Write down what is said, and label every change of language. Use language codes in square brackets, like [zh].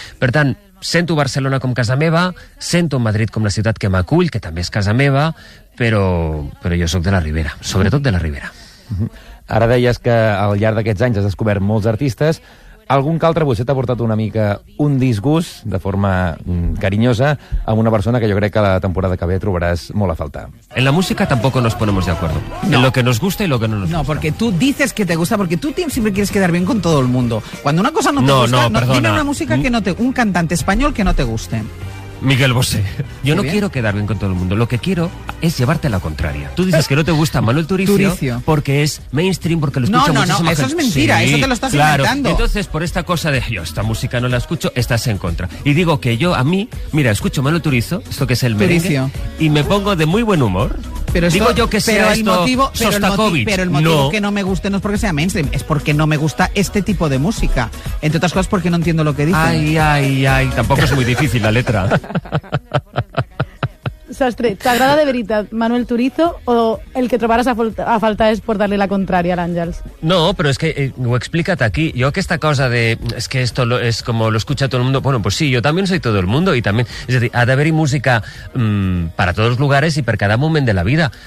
[ca] Per tant, sento Barcelona com casa meva, sento Madrid com la ciutat que m'acull, que també és casa meva, però jo sóc de la Ribera, sobretot de la Ribera. Ara deies que al llarg d'aquests anys has descobert molts artistes. Algun que altre vostè t'ha portat una mica un disgust, de forma carinyosa, amb una persona que jo crec que la temporada que ve trobaràs molt a faltar. [es] En la música tampoco nos ponemos de acuerdo. No. En lo que nos gusta y lo que no nos gusta. No, porque tú dices que te gusta, porque tú siempre quieres quedar bien con todo el mundo. Cuando una cosa no te gusta, perdona. Dime una música que no te... Un cantante español que no te guste. Miguel Bosé. Yo no quiero quedar bien con todo el mundo. Lo que quiero es llevarte a la contraria. Tú dices que no te gusta Manuel Turizo porque es mainstream, porque lo escucha muchísimo. No, eso es mentira, sí, eso te lo estás inventando. Entonces, por esta cosa de yo esta música no la escucho, estás en contra. Y digo que yo, a mí, mira, escucho Manuel Turizo, esto que es el merengue, Turizo, y me pongo de muy buen humor. Pero digo esto, yo que sea esto motivo, Sostakovich. Pero el motivo que no me guste no es porque sea mainstream, es porque no me gusta este tipo de música. Entre otras cosas porque no entiendo lo que dice. Ay, tampoco es muy difícil la letra. [ca] Sastre, ¿t'agrada de veritat Manuel Turizo o el que trobaràs a faltar és [es] por darle la contraria [ca] a l'Àngels? No, però és que ho he explicat aquí. Jo aquesta cosa de [es] es que esto es como lo escucha todo el mundo, bueno, pues sí, yo también soy todo el mundo y también, es decir, [ca] ha d'haver-hi música [es] para todos los lugares y [ca] per cada moment de la vida.